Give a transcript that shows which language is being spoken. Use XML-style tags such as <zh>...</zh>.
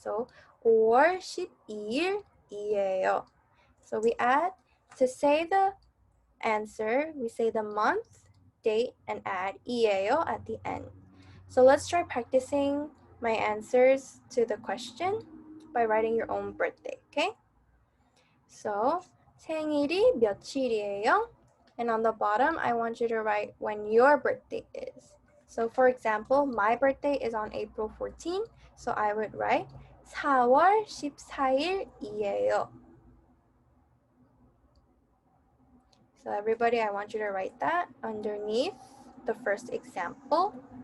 <ko>So 5월 12일이에요.</ko> <en>So we add, to say the answer, we say the month, date, and add 이에요 at the end. So let's try practicing my answers to the question by writing your own birthday, okay?</en> <ko>So 생일이 며칠이에요?</ko> <en>And on the bottom, I want you to write when your birthday is. So for example, my birthday is on April 14, so I would write</en> <ko>4월 14일이에요.</ko> <en>So everybody, I want you to write that underneath the first example.</en>